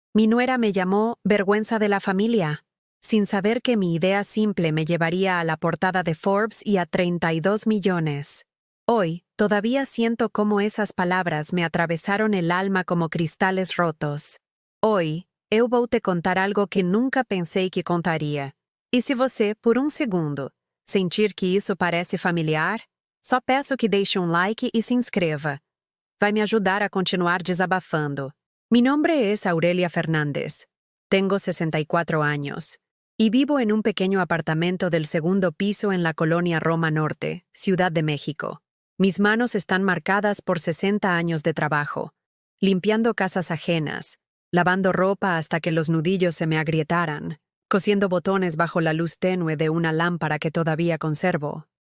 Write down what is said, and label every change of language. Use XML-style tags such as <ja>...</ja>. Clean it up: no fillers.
<es>Mi nuera me llamó vergüenza de la familia, sin saber que mi idea simple me llevaría a la portada de Forbes y a 32 millones. Hoy, todavía siento cómo esas palabras me atravesaron el alma como cristales rotos. Hoy,</es> <pt>eu vou te contar algo que nunca pensei que contaria. E se você, por um segundo, sentir que isso parece familiar, só peço que deixe um like e se inscreva. Vai me ajudar a continuar desabafando.</pt> <es>Mi nombre es Aurelia Fernández. Tengo 64 años y vivo en un pequeño apartamento del segundo piso en la colonia Roma Norte, Ciudad de México. Mis manos están marcadas por 60 años de trabajo, limpiando casas ajenas, lavando ropa hasta que los nudillos se me agrietaran, cosiendo botones bajo la luz tenue de una lámpara que todavía conservo.</es>